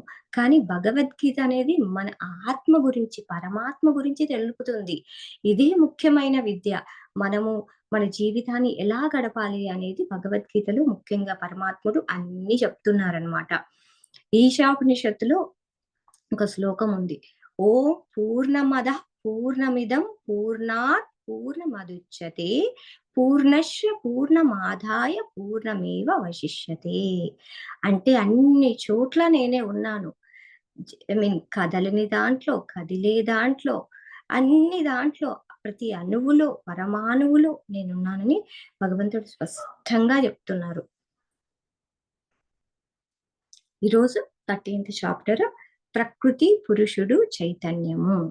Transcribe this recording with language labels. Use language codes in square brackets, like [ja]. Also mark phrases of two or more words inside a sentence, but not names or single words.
[te] కానీ భగవద్గీత అనేది మన ఆత్మ గురించి, పరమాత్మ గురించి తెలుపుతుంది. ఇదే ముఖ్యమైన విద్య. మనము మన జీవితాన్ని ఎలా గడపాలి అనేది భగవద్గీతలో ముఖ్యంగా పరమాత్ముడు అన్నీ చెప్తున్నారనమాట. ఈశాపనిషత్తులో ఒక శ్లోకం ఉంది. [sa] ओं पूर्णमदः पूर्णमिदं पूर्णात् पूर्णमुदच्यते पूर्णस्य पूर्णमादाय पूर्णमेव अवशिष्यते. [te] అంటే అన్ని చోట్ల నేనే ఉన్నాను. కదలని దాంట్లో, కదిలే దాంట్లో, అన్ని దాంట్లో, ప్రతి అణువులో, పరమాణువులో నేనున్నానని భగవంతుడు స్పష్టంగా చెప్తున్నారు. ఈరోజు 13th చాప్టర్ ప్రకృతి పురుషుడు చైతన్యము.